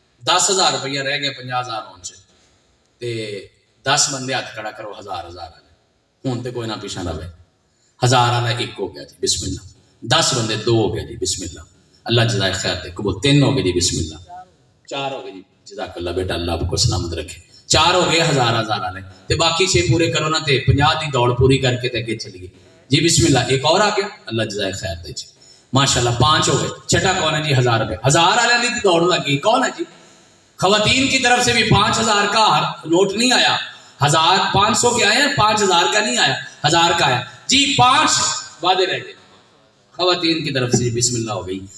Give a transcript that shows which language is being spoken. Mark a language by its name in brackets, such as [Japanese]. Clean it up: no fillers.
[Punjabi] 10,000 روپیہ رہ گیا 50,000 ہون سے, تے 10 بندے ہاتھ کھڑا کرو 1,000 ہوں تے کوئی نہ پیچھا رہے. 1,000 والا 1 ہو گیا جی بسم اللہ. 10 بندے 2 ہو گیا جی بسم اللہ, اللہ جزائے خیر دے. قبول. [Urdu] 3 ہو گئے جی بسم اللہ. 4 ہو گئے جی جزاک اللہ بیٹا, اللہ آپ کو سلامت رکھے. [Punjabi] 4 ہو گئے 1,000 والے, تے باقی 6 پورے کرو نا تے 50 دی دوڑ پوری کر کے تے اگے چلیے جی بسم اللہ. 1 اور آ گیا, اللہ جزائے خیر دے جی ماشاءاللہ. 5 ہو گئے. چھٹا کون ہے جی؟ 1,000 روپے. 1,000 والے دی دوڑ لگی, [Urdu] کون ہے جی؟ خواتین کی طرف سے بھی 5,000 کا نوٹ نہیں آیا, 500 کے آئے ہیں, 5,000 کا نہیں آیا, 1,000 کا آیا جی. 5 وعدے رہ گئے خواتین کی طرف سے, بسم اللہ ہو گئی.